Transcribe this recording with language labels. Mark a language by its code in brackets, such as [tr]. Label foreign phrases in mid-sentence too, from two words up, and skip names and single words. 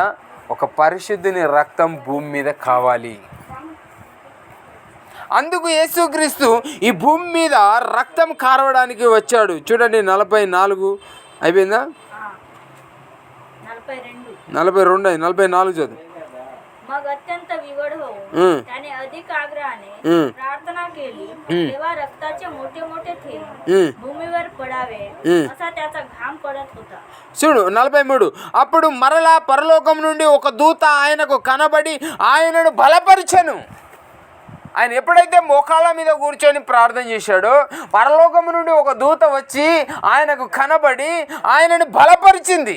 [te] ఒక పరిశుద్ధుని రక్తం భూమి మీద కావాలి. అందుకు యేసుక్రీస్తు ఈ భూమి మీద రక్తం కారవడానికి వచ్చాడు. చూడండి 44 అయిపోయిందా? 42 44 చదువు. [mr] मग अत्यंत विवड होऊन त्याने अधिक आग्रहाने प्रार्थना केली, तेव्हा रक्ताचे मोठे मोठे थेंब भूमीवर पडावे असा त्याचा घाम पडत होता. [te] చూడు 43. అప్పుడు మరలా పరలోకం నుండి ఒక దూత ఆయనకు కనబడి ఆయనను బలపరిచెను. ఆయన ఎప్పుడైతే మోకాళ్ళ మీద కూర్చొని ప్రార్థన చేశాడో పరలోకం నుండి ఒక దూత వచ్చి ఆయనకు కనబడి ఆయనను బలపరిచింది.